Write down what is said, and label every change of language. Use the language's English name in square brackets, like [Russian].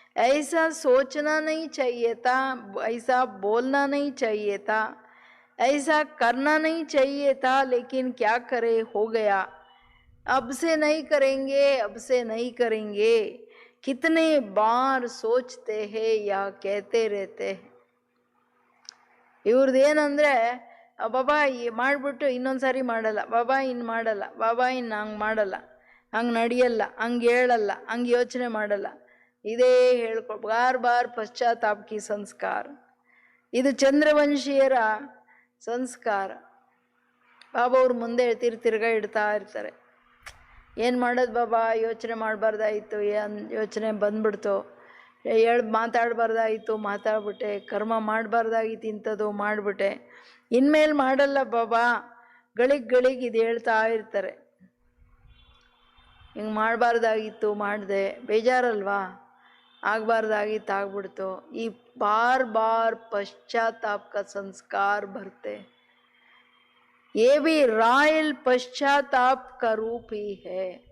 [Hindi] ऐसा सोचना नहीं चाहिए था, ऐसा बोलना नहीं चाहिए था, ऐसा करना नहीं चाहिए था, लेकिन क्या करे, हो गया. अब से नहीं करेंगे, अब से नहीं करेंगे. कितने बार सोचते हैं या कहते रहते हैं. [Kannada] ಇವ್ರದ್ದೇನಂದರೆ, ಬಾಬಾ ಮಾಡಿಬಿಟ್ಟು ಇನ್ನೊಂದ್ಸಾರಿ ಮಾಡಲ್ಲ, ಬಾಬಾ ಇನ್ನು ಮಾಡಲ್ಲ, ಬಾಬಾ ಇನ್ನು ಹಂಗೆ ಮಾಡಲ್ಲ, ಹಂಗೆ ನಡೆಯಲ್ಲ, ಹಂಗೆ ಹೇಳಲ್ಲ, ಹಂಗೆ ಯೋಚನೆ ಮಾಡಲ್ಲ. ಇದೇ ಬಾರ್ ಬಾರ್ ಪಶ್ಚಾತ್ತಾಪಕಿ ಸಂಸ್ಕಾರ. ಇದು ಚಂದ್ರವಂಶೀಯರ ಸಂಸ್ಕಾರ. ಬಾಬಾ ಅವ್ರು ಮುಂದೆ ತಿರ್ಗಾ ಇಡ್ತಾ ಇರ್ತಾರೆ. ಏನು ಮಾಡೋದು ಬಾಬಾ, ಯೋಚನೆ ಮಾಡಬಾರ್ದಾಯಿತು, ಯೋಚನೆ ಬಂದ್ಬಿಡ್ತು, ಮಾತಾಡಬಾರ್ದಾಯಿತು, ಮಾತಾಡ್ಬಿಟ್ಟೆ, ಕರ್ಮ ಮಾಡಬಾರ್ದಾಗಿತ್ತು, ಇಂಥದ್ದು ಮಾಡಿಬಿಟ್ಟೆ, ಇನ್ಮೇಲೆ ಮಾಡಲ್ಲ ಬಾಬಾ, ಗಳಿಗೆ ಇದು ಹೇಳ್ತಾ ಇರ್ತಾರೆ. ಹಿಂಗೆ ಮಾಡಬಾರ್ದಾಗಿತ್ತು ಮಾಡಿದೆ, ಬೇಜಾರಲ್ವಾ, ಆಗಬಾರ್ದಾಗಿತ್ತು ಆಗ್ಬಿಡ್ತು. ಈ ಬಾರ್ ಬಾರ್ ಪಶ್ಚಾತ್ತಾಪ [Hindi] का संस्कार भरते, ये भी रॉयल पश्चाताप का रूप ही है.